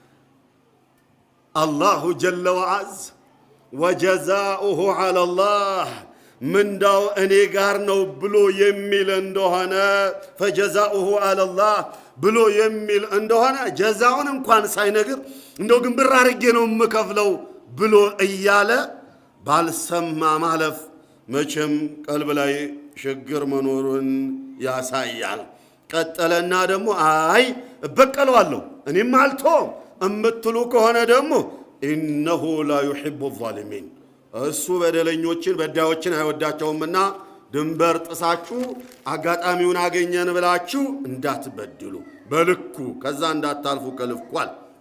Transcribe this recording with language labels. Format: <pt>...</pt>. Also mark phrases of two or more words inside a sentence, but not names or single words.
<ar>الله جل وعز وجزاؤه على الله</ar> <am>ምንዳው እኔ ጋር ነው ብሎ የሚል እንደሆነ</am> <ar>فجزاؤه على الله</ar> <am>ብሎ የሚል እንደሆነ ጀዛውን እንኳን ሳይነግር እንደው ግን ብር አርጌ ነው የምከፍለው ብሎ እያለ ባልሰማ ማለፍ መቼም ቀልብ ላይ ችግር መኖሩን ያሳያል ቀጠለና ደግሞ አይ እበቀለዋለሁ እኔም አልተውም እምትሉ ከሆነ ደግሞ</am> <ar>إنه لا يحب الظالمين</ar> <am>እሱ በደለኞችን በዳዮችን አይወዳቸውምና ድንበር ጥሳችሁ አጋጣሚውን አገኘን ብላችሁ እንዳትበድሉ በልኩ ከዛ እንዳታልፉ ከልፍቋል</am>